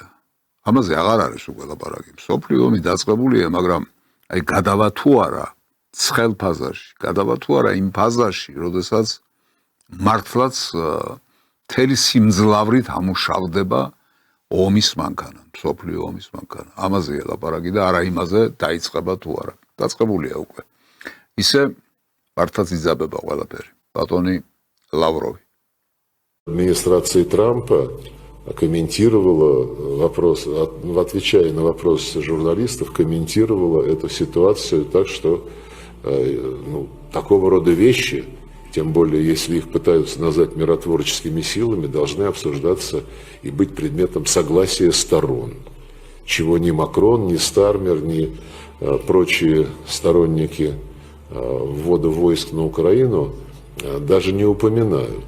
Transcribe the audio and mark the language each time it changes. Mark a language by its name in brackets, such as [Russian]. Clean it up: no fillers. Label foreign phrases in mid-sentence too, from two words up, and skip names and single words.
[Georgian] ამაზე აღარ არის უკვე ლაპარაკი. სოფლიო ომი დაწყებულია, მაგრამ აი გადავა თუ არა ცხელ ფაზაში, გადავა თუ არა იმ ფაზაში, როდესაც მართლაც მთელი სიმძლავრით ამუშავდება ომის მანქანა, სოფლიო ომის მანქანა. ამაზეა ლაპარაკი და არა იმაზე დაიწყება თუ არა. დაწყებულია უკვე. ისე მართლაც იძაბება ყველაფერი. ბატონი Лавровый. [Russian] Администрация Трампа комментировала вопрос, отвечая на вопросы журналистов, комментировала эту ситуацию так, что такого рода вещи, тем более если их пытаются назвать миротворческими силами, должны обсуждаться и быть предметом согласия сторон, чего ни Макрон, ни Стармер, ни прочие сторонники ввода войск на Украину даже не упоминают.